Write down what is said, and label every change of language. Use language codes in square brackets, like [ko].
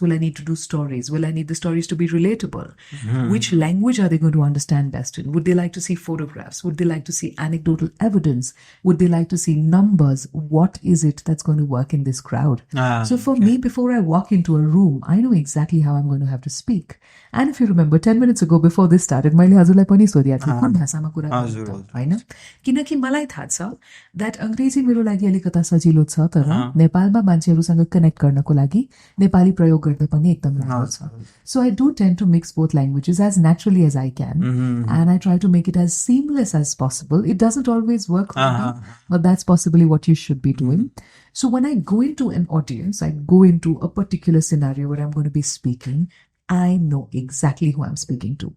[en] Will I need to do stories? Will I need the stories to be relatable? Which language are they going to understand best in? Would they like to see photographs? Would they like to see anecdotal evidence? Would they like to see numbers? What is it that's going to work in this crowd? So for me, before I walk into a room, I know exactly how I'm going to have to speak. And if you remember, 10 minutes ago, before this started, [ne] मैले हजुरलाई पनि सोधेको थिएँ कुन भाषामा कुरा गर्नु त, हैन? किनकि मलाई थाहा छ that अंग्रेजी मेरो लागि अलिकता सजिलो छ, तर नेपालमा मान्छेहरूसँग कनेक्ट गर्नको लागि नेपाली प्रयोग गर्दा पनि एकदम राम्रो छ. [en] So I do tend to mix both languages as naturally as I can, and I try to make it as seamless as possible. It doesn't always work for me, but that's possibly what you should be doing. So when I go into an audience, I go into a particular scenario where I'm going to be speaking, I know exactly who I'm speaking to.